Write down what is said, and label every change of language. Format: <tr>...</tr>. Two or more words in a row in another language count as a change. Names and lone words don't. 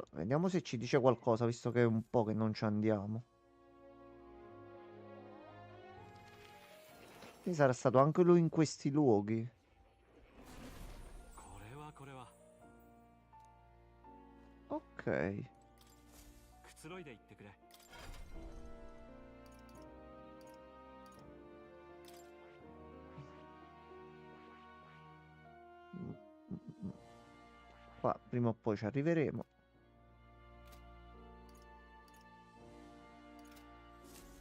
<it>Vediamo se ci dice qualcosa, visto che è un po' che non ci andiamo. Quindi sarà stato anche lui in questi luoghi.</it> <ja>これはこれは。</ja> <it>Ok.</it> <ja>くつろいで行ってくれ。</ja> <it>Qua prima o poi ci arriveremo.</it>